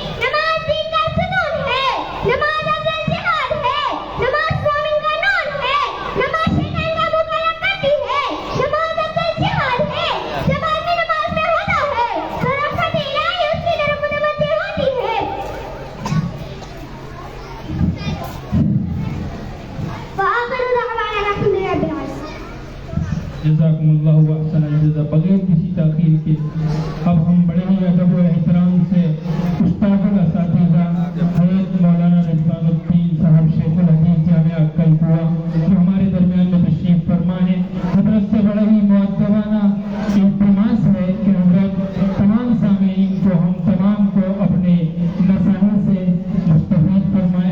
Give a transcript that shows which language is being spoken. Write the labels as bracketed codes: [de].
[ur] نماز دین کا ستون ہے. نماز افضل جہاد ہے. نماز مومن کا نور ہے. نماز شیطان کا مقابلہ کرتی ہے. نماز افضل جہاد ہے. جب آدمی نماز میں ہوتا ہے تو رحمت الہی اس کی طرف متوجہ ہوتی ہے. [ar] وآخر دعوانا الحمد لله رب العالمين. [ur] جزاکم اللہ احسن الجزا. بغیر کسی تاخیر کے اب ہم بڑے ہی ادب و احترام سے استاد الاساتذہ حضرت مولانا رضوان الدین صاحب شیخ الحدیث جامعہ کلکوا جو ہمارے درمیان میں تشریف فرما ہے، حضرت سے بڑا ہی مؤدبانہ التماس ہے کہ حضرت تمام سامعین کو ہم تمام کو اپنے نصائح سے مستفید فرمائیں.